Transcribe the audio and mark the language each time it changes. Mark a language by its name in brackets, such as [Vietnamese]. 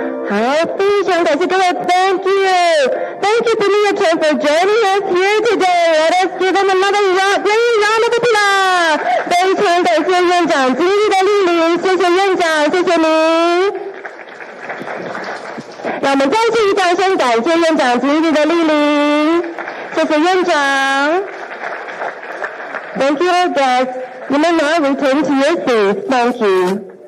[Chinese] 好，非常感谢各位 [English] ，Thank you for Liachen for joining us here today. Let us give them another great round of applause. [Chinese] 非常感谢院长今日的莅临，谢谢院长，谢谢您。让我们再次以掌声感谢院长今日的莅临，谢谢院长。 [English] Thank you, our guests. You may now return to your seats. Thank you.